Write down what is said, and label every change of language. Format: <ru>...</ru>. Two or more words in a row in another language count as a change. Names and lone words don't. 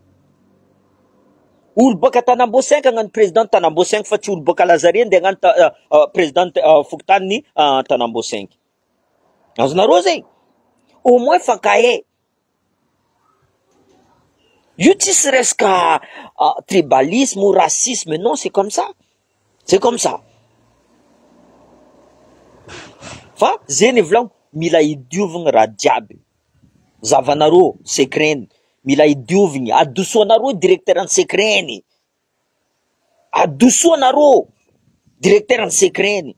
<mg>Olo boka Tanambo 5 agnano président Tanambo 5 fa tsy olo boka Lazare nde agnano président Fokontany ny Tanambo 5. Azonareo zegny.</mg> <fr>Au moins</fr> <mg>fankahay.</mg> <fr>Io tsisy resaka tribalisme ou racisme, non, c'est comme ça. C'est comme ça.</fr> <mg>Fa zeny volagno mila idiovigny raha jiaby. Zavanareo secret, mila idiovigny, adosoanareo directeur ny secret. Adosoanareo directeur ny secret.</mg>